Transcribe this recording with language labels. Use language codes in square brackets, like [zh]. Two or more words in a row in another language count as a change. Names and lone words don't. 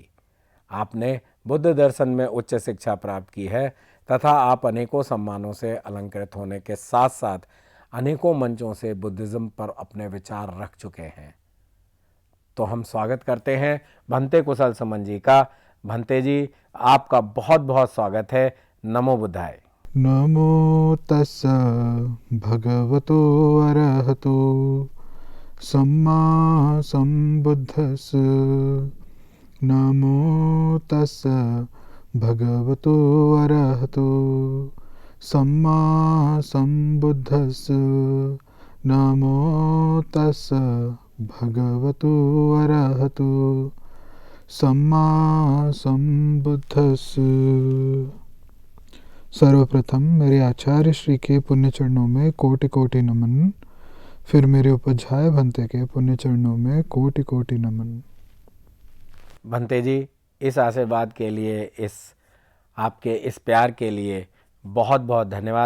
[hi] आपने बुद्ध दर्शन में उच्च शिक्षा प्राप्त की है तथा आप अनेकों सम्मानों से अलंकृत होने के साथ साथ अनेकों मंचों से बुद्धिज्म पर अपने विचार रख चुके हैं। तो हम स्वागत करते हैं भंते कुशल सुमन जी का। भंते जी, आपका बहुत बहुत स्वागत है। [pi] नमो बुद्धाय। नमो तस्सा भगवतो अरहतो सम्मा संबुद्धस्स। नमो तस्सा भगवतो अरहतो सम्मा संबुद्धस्स। नमो तस्सा भगवतो अरहतो सम्मा संबुद्धस्स। [hi] सर्वप्रथम मेरे आचार्य श्री के पुण्य चरणों में कोटि कोटि नमन, फिर मेरे उपाध्याय भंते के पुण्य चरणों में कोटि कोटि नमन। भंते जी, इस आशीर्वाद के लिए, आपके इस प्यार के लिए बहुत बहुत धन्यवाद।